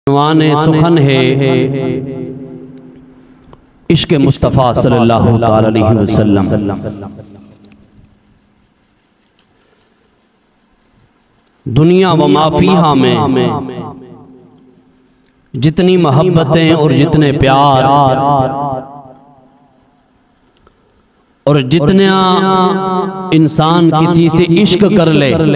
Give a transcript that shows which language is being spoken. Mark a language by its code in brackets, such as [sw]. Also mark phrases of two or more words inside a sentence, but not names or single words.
[ur] عنوان سخن ہے عشق مصطفیٰ [ar] صلى الله عليه وسلم. [ur] دنیا و مافیہا میں جتنی محبتیں اور جتنے پیار اور جتنا انسان کسی سے عشق کر لے,